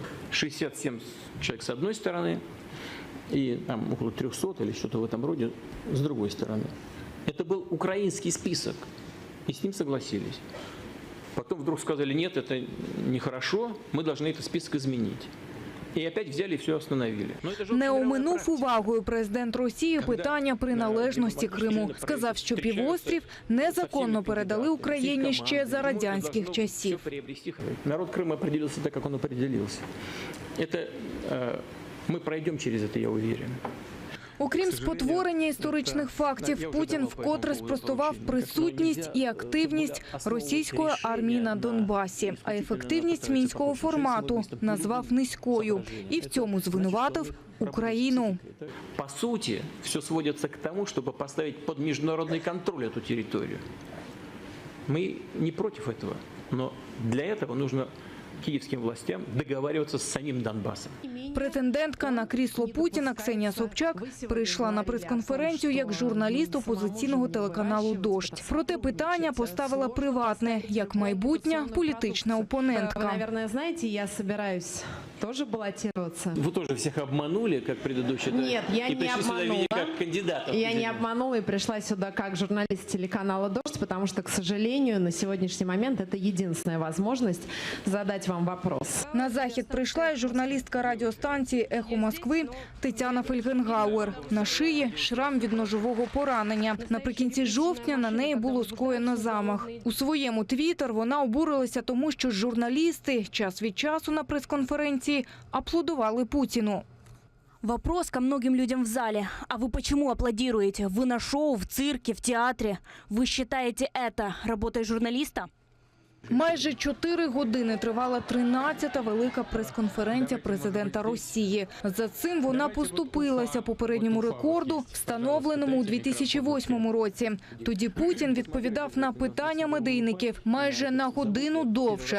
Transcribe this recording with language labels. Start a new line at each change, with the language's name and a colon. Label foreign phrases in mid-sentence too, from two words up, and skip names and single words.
Russian: 67 человек с одной стороны и там около 300 или что-то в этом роде с другой стороны. Это был украинский список, и с ним согласились. Потом вдруг сказали, нет, это нехорошо, мы должны этот список изменить. І опять взяли і все остановили.
Ukrainian: Не оминув увагою президент Росії питання приналежності Криму. Сказав, що півострів незаконно передали Україні ще за радянських часів.
Russian: Народ Криму определился так, как он определился. Мы пройдем через это, я уверен.
Ukrainian: Окрім спотворення історичних фактів, Путін вкотре спростував присутність і активність російської армії на Донбасі, а ефективність мінського формату назвав низькою і в цьому звинуватив Україну. По суті,
Russian: все сводиться к тому,
Ukrainian: щоб поставити під міжнародний контроль цю територію. Ми не проти цього, але для цього потрібно київським властям договарюватися з самим Донбасом. Претендентка на крісло Путіна Ксенія Собчак прийшла на прес-конференцію як журналіст опозиційного телеканалу «Дождь». Проте питання поставила приватне, як майбутня політична опонентка.
Russian: Вы, наверное, знаете, я собираюсь тоже баллотироваться. Вы тоже всех обманули, как предыдущий? Нет, я не обманула. Как кандидатов. Я не обманула и пришла сюда как журналист телеканала «Дождь», потому что, к сожалению, на сегодняшний момент это единственная возможность задать вам вопрос.
Ukrainian: На захід прийшла і журналістка радіостанції «Ехо Москви» Тетяна Фельгенгауер. На шиї шрам від ножового поранення. Наприкінці жовтня на неї було скоєно замах. У своєму твіттер вона обурилася тому, що журналісти час від часу на прес-конференції аплодували Путіну.
Russian: Вопрос ко многим людям в зале. А вы почему аплодируете? Вы на шоу, в цирке, в театре. Вы считаете это работой журналиста?
Ukrainian: Майже 4 години тривала 13-та велика прес-конференція президента Росії. За цим вона поступилася попередньому рекорду, встановленому у 2008 році. Тоді Путін відповідав на питання медійників майже на годину довше.